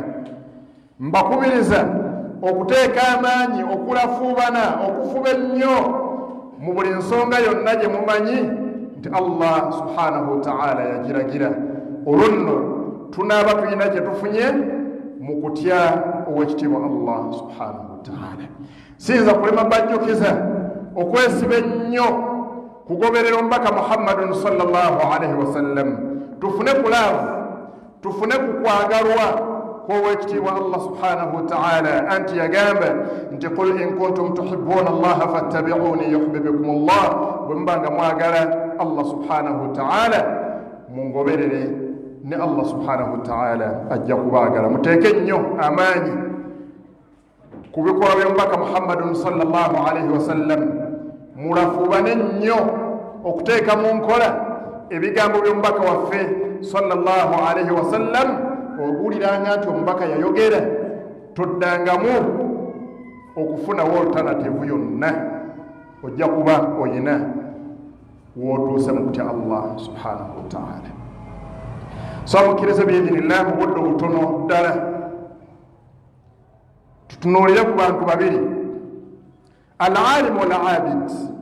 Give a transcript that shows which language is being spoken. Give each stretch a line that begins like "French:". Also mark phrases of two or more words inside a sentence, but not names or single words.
Ganda: Mbakubiriza okuteeka amaanyi okulafuubana okufuba ennyo mu buli nsonga yonna gye mumanyi nti Allah
Arabic: سبحانه وتعالى
Ganda: yagiragira. Olunno tunaaba tulina kye tufunye mu kutya owekitiibwa Allah
Arabic: سبحانه وتعالى.
Ganda: Siyinza kulema bajjukiza okwesiba ennyo kugoberera omubaka Muhammadun
Arabic: صلى الله عليه وسلم,
Ganda: tufune kulaavu, tufune kukwagalwa kw'owekitiibwa Allah
Arabic: سبحانه وتعالى.
Ganda: Anti yagamba nti
Arabic: قل إن كنتم تحبون الله فاتبعوني يحببكم الله.
Ganda: Bwe mbanga mwagala Allah
Arabic: سبحانه وتعالى
Ganda: mungoberere ne Allah
Arabic: سبحانه وتعالى
Ganda: ajja kubaagala. Muteeke nnyo amaanyi ku bikolwa by'omubaka Muhammadun
Arabic: صلى الله عليه وسلم,
Ganda: mulafuubane nnyo okuteeka mu nkola ebigambo by'omubaka waffe
Arabic: صلى الله عليه وسلم.
Ganda: Obuuliranga nti omubaka yayogera, toddangamu okufunawo alternative yonna, ojja kuba oyina wootuuse mu kutya Allah
Arabic: سبحانه وتعالى.
Ganda: So mukkiriza biidhinillah mu budde butono ddala tutunuulire ku bantu babiri,
Arabic: العالم والعابد.